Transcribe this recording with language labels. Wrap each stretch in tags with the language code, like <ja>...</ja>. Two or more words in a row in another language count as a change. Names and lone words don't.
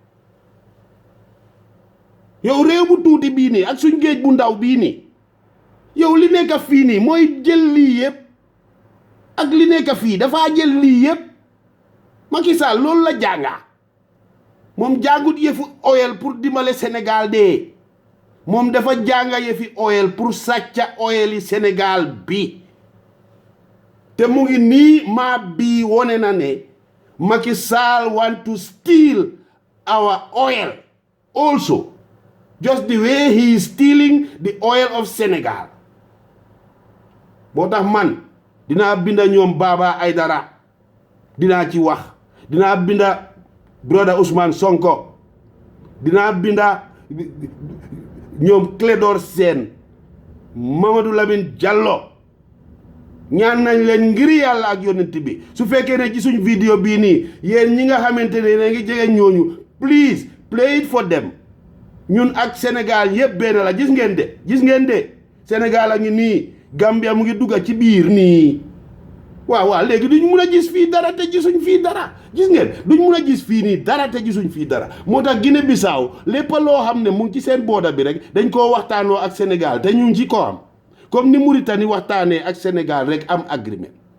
<wo>yow réew bu tuuti bii nii ak suñ géej bu ndaw bii nii yow li nekk fii nii mooy jël lii yépp ak li nekk fii dafaa jël lii yépp Macky Sall loolu la jànga moom jàngut yëfu oil pour dimbale Sénégal de moom dafa jànga yëfi oil pour sàcca oil yi Sénégal bi te mu ngi nii map bi wone na ne Macky Sall</wo> <en>want to steal our oil also just the way he is stealing the oil of Sénégal</en> <wo>moo tax man dinaa binda ñoom Baba Aydara dinaa ci wax dinaa binda brother Ousmane Sonko dinaa binda ñoom Clédor Sène Mamadou Lamine Diallo ñaan nañ leen ngir yàlla ak yonent bi su fekkee ne ci suñ vidéo bii nii yéen ñi nga xamante ne ne ngi jege ñooñu</wo> <en>please play it for them</en> <wo>ñun ak Sénégal yépp benn la gis ngeen de Sénégal a ngi nii Gambia mu ngi dugga ci biir nii waaw léegi duñ mun a gis fii dara te gisuñ fii dara gis ngeen duñ mun a gis fii nii dara te gisuñ fii dara moo tax Guinée Bissau lépp loo xam ne mu ngi ci seen booda bi rek dañ koo waxtaanoo ak Sénégal te ñu ngi ci ko am comme ni Mauritanie waxtaanee ak Sénégal rek am agreement</wo>